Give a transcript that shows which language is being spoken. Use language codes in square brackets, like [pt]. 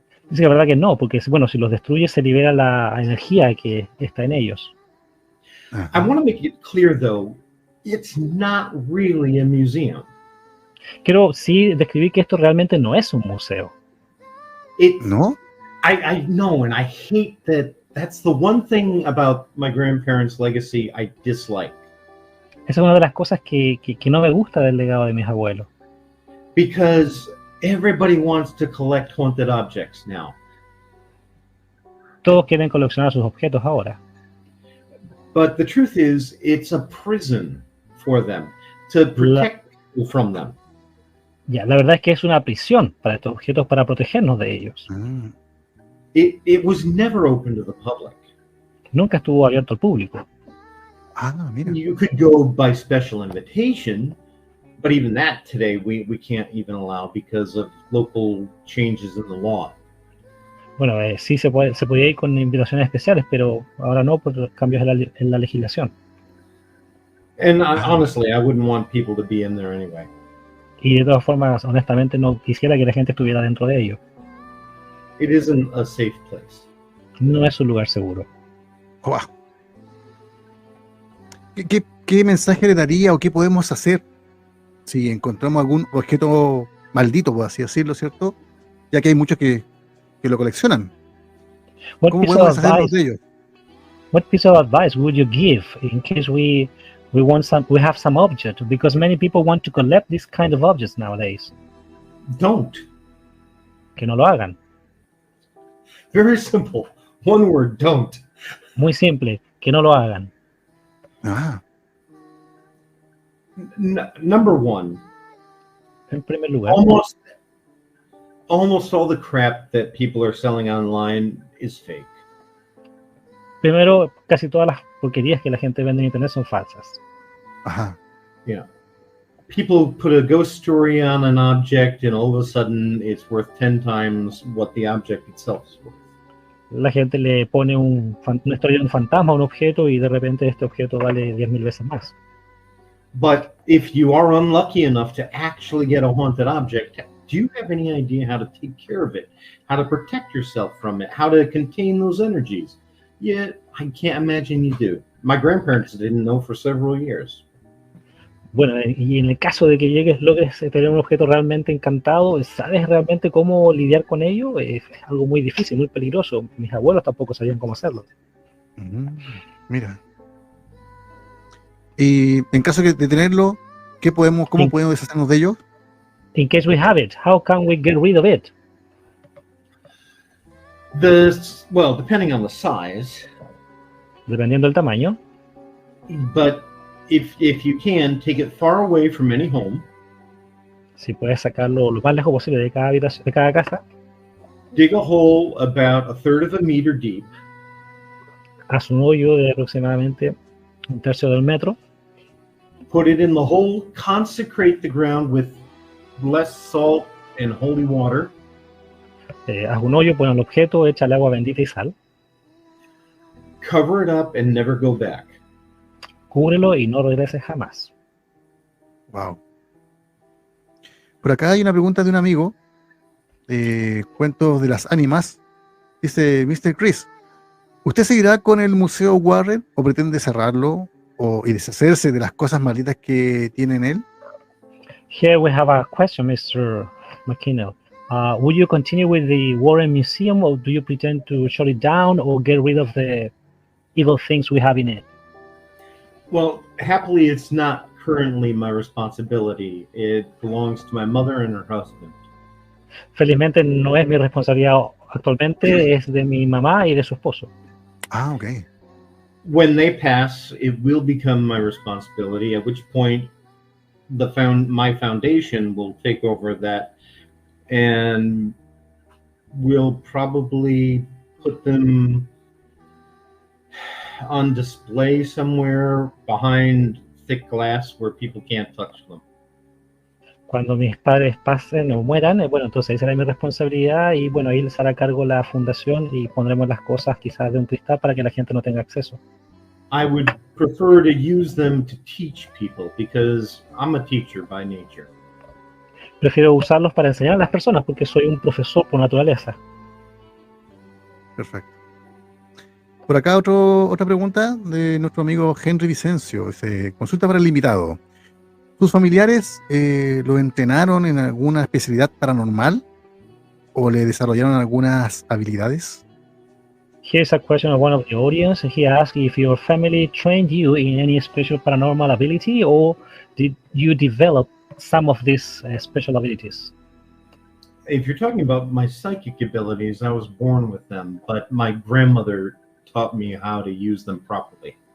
[es] Dice que la verdad que no, porque bueno, si los destruyes se libera la energía que está en ellos. Ajá. [en] I want to make it clear, though, it's not really a museum. [es] Quiero sí describir que esto realmente no es un museo. [en] It, [es] ¿No? [en] I know, and I hate that. That's the one thing about my grandparents' legacy I dislike. [es] Esa es una de las cosas que no me gusta del legado de mis abuelos. [en] Because everybody wants to collect haunted objects now. [es] Todos quieren coleccionar sus objetos ahora. [en] But the truth is, it's a prison for them to protect people from them. [es] Ya, la verdad es que es una prisión para estos objetos para protegernos de ellos. Mm. [en] It was never open to the public. [es] Nunca estuvo abierto al público. Ah, mira. [en] You could go by special invitation, but even that today we can't even allow because of local changes in the law. [es] Bueno, sí se podía ir con invitaciones especiales, pero ahora no por los cambios en la legislación. [en] And honestly, I wouldn't want people to be in there anyway. [es] Y de todas formas, honestamente, no quisiera que la gente estuviera dentro de ello. [en] It isn't a safe place. [es] No es un lugar seguro. [en] Wow. [es] ¿Qué mensaje le daría o qué podemos hacer si encontramos algún objeto maldito, por así decirlo, ¿cierto? Ya que hay muchos que lo coleccionan. ¿Cómo podemos hacernos de ellos? [en] What piece of advice would you give in case we have some object? Because many people want to collect this kind of objects nowadays. Don't. [es] Que no lo hagan. [en] Very simple. One word, don't. [es] Muy simple, que no lo hagan. Ah. [en] Number one. [es] En primer lugar. [en] Almost all the crap that people are selling online is fake. [es] Primero, casi todas las porquerías que la gente vende en internet son falsas. Ajá. [en] Yeah. People put a ghost story on an object and all of a sudden it's worth 10 times what the object itself is worth. [es] La gente le pone una historia de un fantasma a un objeto y de repente este objeto vale 10,000 veces más. [en] But if you are unlucky enough to actually get a haunted object, do you have any idea how to take care of it? How to protect yourself from it? How to contain those energies? Yeah, I can't imagine you do. My grandparents didn't know for several years. [es] Bueno, y en el caso de que logres tener un objeto realmente encantado, ¿sabes realmente cómo lidiar con ello? Es algo muy difícil, muy peligroso. Mis abuelos tampoco sabían cómo hacerlo. Mira. Y en caso de tenerlo, ¿cómo podemos deshacernos de ellos? [en] In case we have it, how can we get rid of it? Well, depending on the size. [es] Dependiendo del tamaño. [en] But if you can, take it far away from any home. [es] Si puedes sacarlo lo más lejos posible de cada casa. [en] Dig a hole about 1/3 of a meter deep. [es] Haz un hoyo de aproximadamente 1/3 del metro. [en] Put it in the hole. Consecrate the ground with blessed salt and holy water. [es] Haz un hoyo, pon el objeto, échale agua bendita y sal. [en] Cover it up and never go back. [es] Cúbrelo y no regreses jamás. [en] Wow. [es] Por acá hay una pregunta de un amigo. Cuentos de las ánimas. Dice Mr. Chris, ¿usted seguirá con el Museo Warren o pretende cerrarlo y deshacerse de las cosas malditas que tiene en él? [en] Here we have a question, Mr. McKinnell. Will you continue with the Warren Museum, or do you pretend to shut it down or get rid of the evil things we have in it? Well, happily, it's not currently my responsibility. It belongs to my mother and her husband. [es] Felizmente no es mi responsabilidad actualmente, es de mi mamá y de su esposo. [en] Ah, okay. When they pass, it will become my responsibility, at which point my foundation will take over that, and we'll probably put them on display somewhere behind thick glass where people can't touch them. [es] Cuando mis padres pasen o mueran, bueno, entonces ahí será mi responsabilidad y bueno, ahí les hará cargo la fundación y pondremos las cosas quizás de un cristal para que la gente no tenga acceso. [en] I would prefer to use them to teach people because I'm a teacher by nature. [es] Prefiero usarlos para enseñar a las personas porque soy un profesor por naturaleza. Perfecto. Por acá otra pregunta de nuestro amigo Henry Vicencio. Dice, consulta para el invitado. ¿Sus familiares lo entrenaron en alguna especialidad paranormal o le desarrollaron algunas habilidades? [en] Here's a question of one of the audience. He asked if your family trained you in any special paranormal ability, or did you develop some of these special abilities? If you're talking about my psychic abilities, I was born with them, but my grandmother taught me how to use them properly.